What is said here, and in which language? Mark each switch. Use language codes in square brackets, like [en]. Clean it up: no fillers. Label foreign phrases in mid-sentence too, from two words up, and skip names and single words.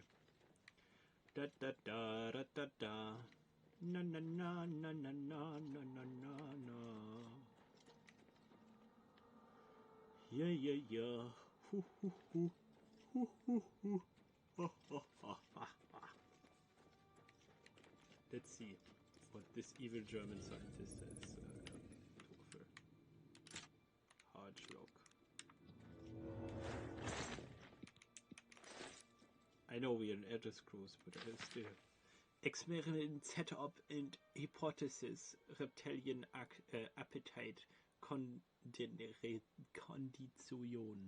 [en] Da da da da da da. Na na na na na na na na na na. Yeah yeah yeah. Hoo hoo hoo. Hoo hoo hoo. Ha ha ha ha ha. Let's see what this evil German scientist has to offer. Hard Schlock. I know we're in Elder Scrolls, but still. Experiment setup and hypothesis, reptilian appetite condition.